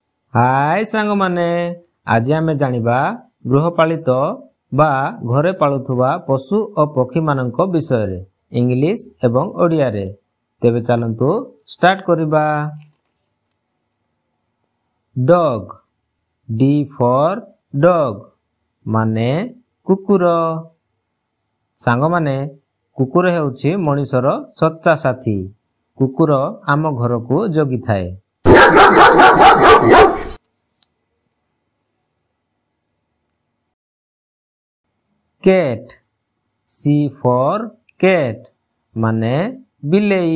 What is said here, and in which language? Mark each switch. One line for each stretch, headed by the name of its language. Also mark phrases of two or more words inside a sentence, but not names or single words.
Odia: ହାଏ ସାଙ୍ଗ ମାନେ ଆଜି ଆମେ ଜାଣିବା ଗୃହପାଳିତ ବା ଘରେ ପାଳୁଥିବା ପଶୁ ଆଉ ପକ୍ଷୀ ମାନଙ୍କ ବିଷୟ ରେ ଇଂଲିଶ ଏବଂ ଓଡ଼ିଆ ରେ। ତେବେ ଚାଲନ୍ତୁ ଷ୍ଟାର୍ଟ କରିବା।
English: dog D for dog
Odia: ମାନେ କୁକୁର। ସାଙ୍ଗ ମାନେ କୁକୁର ହେଉଛି ମନୁଷ୍ୟର ସଚ୍ଚା ସାଥୀ। କୁକୁର ଆମ ଘର କୁ ଜଗି ଥାଏ।
English: cat C for cat
Odia: ମାନେ ବିଲେଇ।